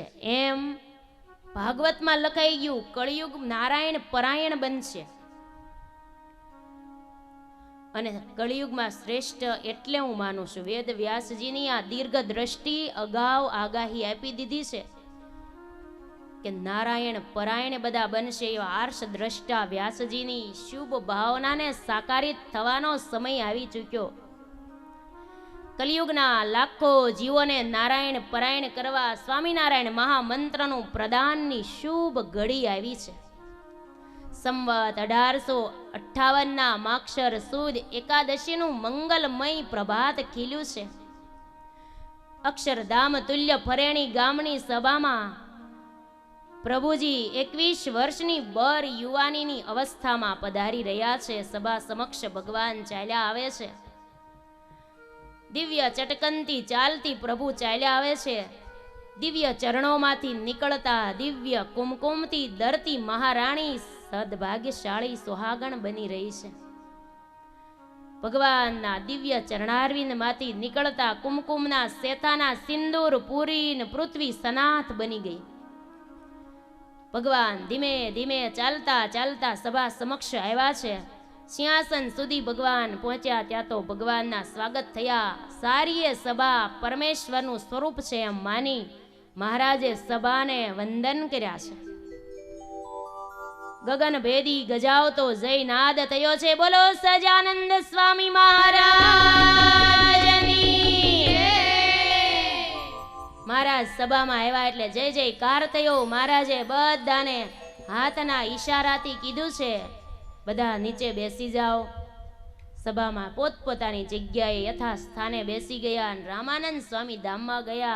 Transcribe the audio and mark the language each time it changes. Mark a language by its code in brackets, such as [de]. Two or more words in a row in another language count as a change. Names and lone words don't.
[gu] એમ ભાગવત માં લખાઈ ગયું, કલયુગ નારાયણ પરાયણ બનશે. અને કલયુગ માં શ્રેષ્ઠ એટલે હું માનું છું. વેદ વ્યાસજીની આ દીર્ઘ દૃષ્ટિ અગાઉ આગાહી આપી દીધી છે કે નારાયણ પરાયણ બધા બનશે. એવા આર્ષ દ્રષ્ટા વ્યાસજીની શુભ ભાવના ને સાકારિત થવાનો સમય આવી ચૂક્યો. કલિયુગના લાખો જીવોને નારાયણ પરાયણ કરવા સ્વામીનારાયણ મહામંત્રનું પ્રદાનની શુભ ઘડી આવી છે. સંવત 1858 ના માક્ષર સુદ એકાદશીનું મંગલમય પ્રભાત ખીલ્યું છે. અક્ષરધામ તુલ્ય ફરેણી ગામની સભામાં પ્રભુજી 21 વર્ષની બર યુવાનીની અવસ્થામાં પધારી રહ્યા છે. સભા સમક્ષ ભગવાન ચાલ્યા આવે છે. દિવ્ય ચટકનતી ચાલતી પ્રભુ ચાલ્યા આવે છે. દિવ્ય ચરણોમાંથી નીકળતા દિવ્ય કુમકુમથી દરતી મહારાણી સદ્ભાગ્યશાળી સુહાગણ બની રહી છે. ભગવાનના દિવ્ય ચરણારવિંદમાંથી નીકળતા કુમકુમના સેતાના સિંદૂર પૂરીન પૃથ્વી સનાથ બની ગઈ. ભગવાન ધીમે ધીમે ચાલતા ચાલતા સભા સમક્ષ આવ્યા છે. સિંહાસન સુધી ભગવાન પહોંચ્યા ત્યાં તો ભગવાનના સ્વાગત થયા. સારીએ સભા પરમેશ્વરનું સ્વરૂપ છે એમ માની મહારાજે સભાને વંદન કર્યા છે. ગગન ભેદી ગજાવતો જય નાદ થયો છે. બોલો સજાનંદ સ્વામી મહારાજની. મહારાજ સભામાં આવ્યા એટલે જય જયકાર થયો. મહારાજે બધાને હાથના ઈશારાથી કીધું છે બધા નીચે બેસી જાઓ. સભામાં પોતપોતાની જગ્યાએ યથાસ્થાને બેસી ગયા અને રામાનંદ સ્વામી ધામમાં ગયા.